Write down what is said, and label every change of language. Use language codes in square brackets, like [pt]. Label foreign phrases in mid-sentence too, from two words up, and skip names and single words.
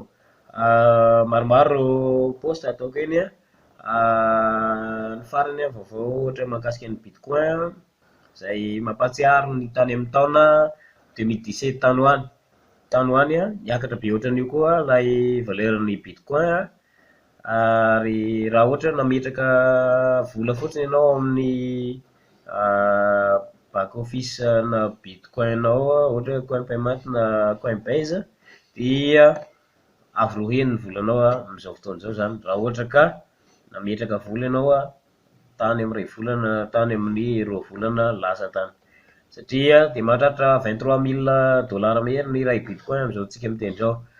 [mg] Maromaro poste ataoko eny ny farany vaovao ohatra mahakasika ny bitcoin izay mampatsiaro ny tany amin'ny taona 2017 tany hoany niakatra be ohatran'io koa ilay valeran'ny bitcoin ary raha ohatra nametraka vola fotsiny ianao amin'ny [en] back office [mg] na bitcoin nao ohatra hoe [en] coin payment [mg] na coinbase dia avy ny volanao amin'izao fotoana izao zany raha ohatra ka nametraka vola ianao tany amin'ny ray volana tany amin'ny roa volana lasa tany satria dia mahatratra 23 000 dollars mehery ny iray bitcoin amin'izao tsika miteny izao.